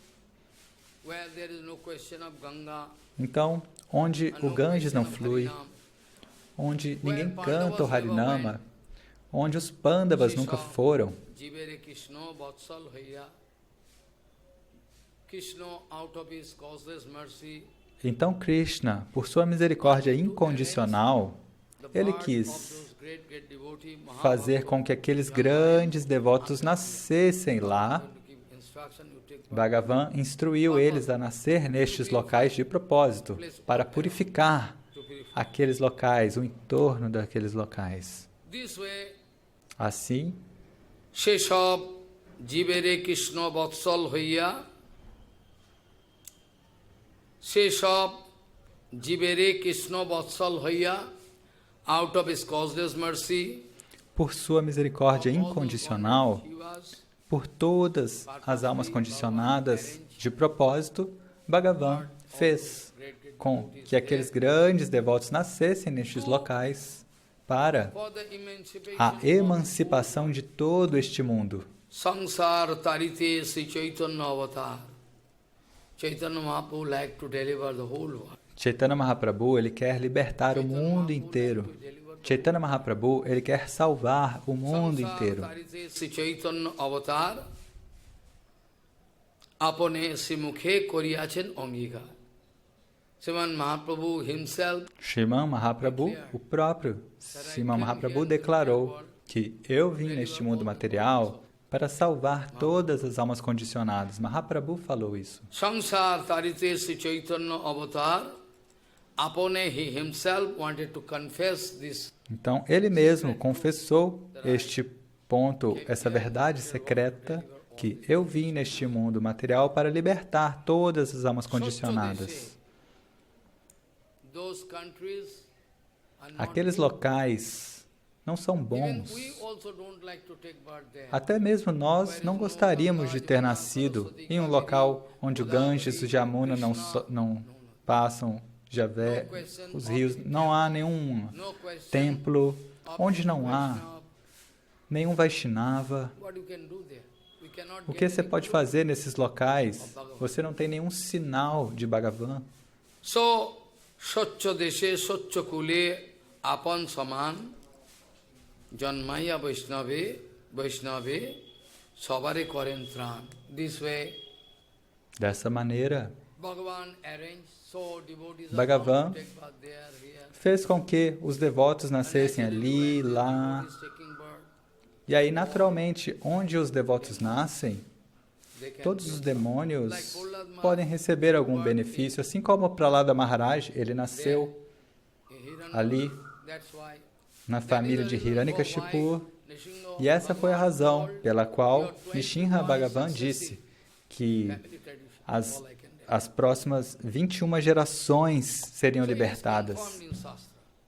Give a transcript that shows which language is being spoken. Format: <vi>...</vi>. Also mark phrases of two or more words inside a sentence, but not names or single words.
<pt>Então, onde o Ganges não flui, onde ninguém canta o Harinama, onde os Pandavas nunca foram, então Krishna, por sua misericórdia incondicional, ele quis fazer com que aqueles grandes devotos nascessem lá. Bhagavan instruiu eles a nascer nestes locais de propósito, para purificar aqueles locais, o entorno daqueles locais. Assim,</pt> <bn>সেসব জীবেরে কৃষ্ণ বৎসল হঞা সেসব জীবেরে কৃষ্ণ বৎসল হঞা,</bn> <en>out of his causeless mercy,</en> <pt>por sua misericórdia incondicional, por todas as almas condicionadas de propósito, Bhagavan fez com que aqueles grandes devotos nascessem nestes locais para a emancipação de todo este mundo.</pt> <bn>সংসার তারিতে শ্রী চৈতন্য অবতার.</bn> <en>Chaitanya Mahaprabhu like to deliver the whole world.</en> <pt>Chaitanya Mahaprabhu, ele quer libertar o mundo inteiro. Chaitanya Mahaprabhu, ele quer salvar o mundo inteiro.</pt> <bn>শ্রী চৈতন্য অবতার আপনে শ্রীমুখে করিয়াছেন অঙ্গীকার.</bn> <en>Sriman Mahaprabhu himself,</en> <pt>Sriman Mahaprabhu, o próprio Sriman Mahaprabhu declarou que eu vim neste mundo material para salvar todas as almas condicionadas. Mahaprabhu falou isso.</pt> <bn>সংসার তারিতে শ্রী চৈতন্য অবতার আপনে</bn> <en>he himself wanted to confess this.</en> <pt>Então, ele mesmo confessou este ponto, essa verdade secreta, que eu vim neste mundo material para libertar todas as almas condicionadas. Aqueles locais não são bons. Até mesmo nós não gostaríamos de ter nascido em um local onde o Ganges e o Yamuna não passam, Javé, os rios, não há nenhum templo, onde não há nenhum Vaishnava. O que você pode fazer nesses locais? Você não tem nenhum sinal de Bhagavan.</pt> <bn>So, সেসো দেশে, সেসো কুলে, আপন সমান, জন্মাইয়া বৈষ্ণবে, সবারে করেন ত্রাণ.</bn> <en>This way,</en> <pt>dessa maneira, Bhagavan fez com que os devotos nascessem ali, lá. E aí, naturalmente, onde os devotos nascem, todos os demônios podem receber algum benefício, assim como o Prahlada Maharaj, ele nasceu ali, na família de Hiranyakashipu, e essa foi a razão pela qual Nishinra Bhagavan disse que as próximas 21 gerações seriam libertadas.</pt>